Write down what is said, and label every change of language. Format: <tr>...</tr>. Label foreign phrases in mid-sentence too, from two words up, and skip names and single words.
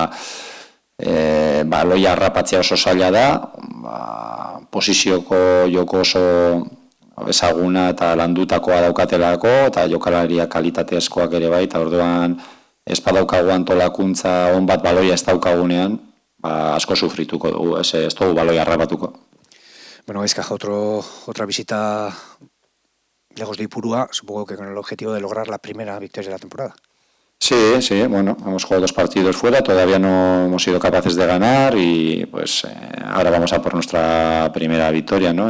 <eu>baloia harrapatzea oso zaila da, posisioko joko oso ezaguna eta landutakoa daukatelako, eta jokalariak kalitatezkoak ere bai, eta orduan ez badaukagu antolakuntza on bat baloia ez daukagunean, asko sufrituko dugu, ez dugu baloia harrapatuko.</eu> <es>Bueno, Gaizkaja, otra visita lejos de Ipurúa, supongo que con el objetivo de lograr la primera victoria de la temporada. Sí, bueno, hemos jugado 2 partidos fuera, todavía no hemos sido capaces de ganar y pues ahora vamos a por nuestra primera victoria, ¿no?</es>